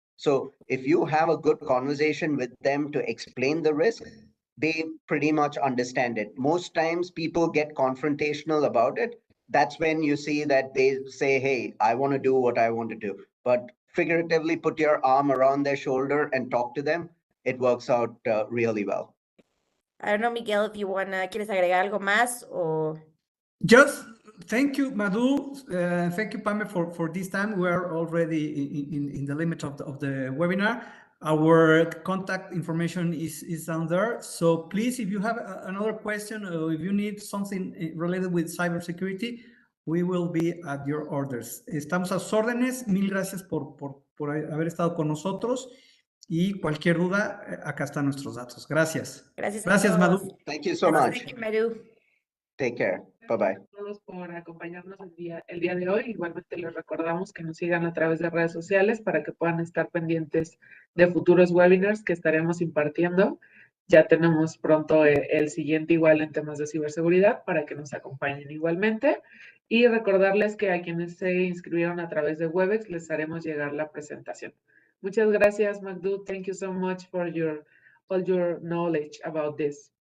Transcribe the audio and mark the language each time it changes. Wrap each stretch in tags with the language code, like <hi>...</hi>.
<en>So if you have a good conversation with them to explain the risk, they pretty much understand it. Most times people get confrontational about it. That's when you see that they say, hey, I want to do what I want to do. But figuratively put your arm around their shoulder and talk to them. It works out really well. I don't know, Miguel, if you</en> <es>quieres agregar algo más o...</es> <en>Just thank you, Madhu. Thank you, Pamela, for this time. We are already in the limit of the webinar. Our contact information is down there. So please, if you have another question or if you need something related with cybersecurity, we will be at your orders.</en> <es>Estamos a sus órdenes. Mil gracias por haber estado con nosotros. Y cualquier duda, acá están nuestros datos. Gracias. Gracias, Gracias, Madhu.</es> <en>Thank you so much. Thank you, Madhu. Take care. Bye-bye.</en> <es>Gracias a todos por acompañarnos el día de hoy. Igualmente les recordamos que nos sigan a través de redes sociales para que puedan estar pendientes de futuros webinars que estaremos impartiendo. Ya tenemos pronto el siguiente igual en temas de ciberseguridad para que nos acompañen igualmente. Y recordarles que a quienes se inscribieron a través de Webex les haremos llegar la presentación. Muchas gracias, Madhu.</es> <en>Thank you so much for all your knowledge about this.</en>